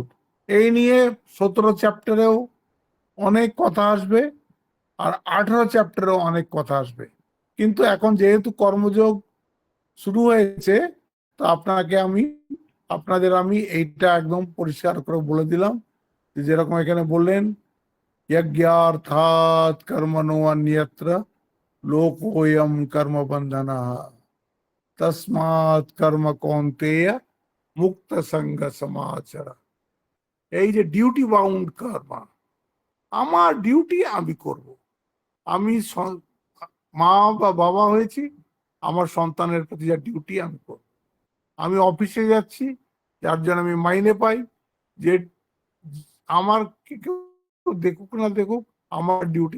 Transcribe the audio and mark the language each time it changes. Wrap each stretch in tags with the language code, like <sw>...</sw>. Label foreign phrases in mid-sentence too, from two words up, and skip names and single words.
<bn>এই নিয়ে 17 চ্যাপ্টারেও অনেক কথা আসবে, আর 18 চ্যাপ্টারেও অনেক কথা আসবে। কিন্তু এখন যেহেতু কর্মযোগ শুরু হয়েছে, তো আপনাদের আমি এইটা একদম পরিষ্কার করে বলে দিলাম, যেরকম এখানে বললেন,</bn> <sa>यज्ञार्थात कर्मणो अन्यत्र लोकोयम कर्म बंधना तस्मात् कर्म कौन्तेय মুক্ত সঙ্গ সমাচার।</sa> <bn>এই যে</bn> <en>duty bound</en> <bn>কর্ম, আমার ডিউটি আমি করব। আমি মা বা বাবা হয়েছি, আমার সন্তানের প্রতি যা ডিউটি আমি করব। আমি অফিসে যাচ্ছি, যার জন্য আমি মাইনে পাই, যে আমার কেউ দেখুক না দেখুক, আমার ডিউটি।</bn>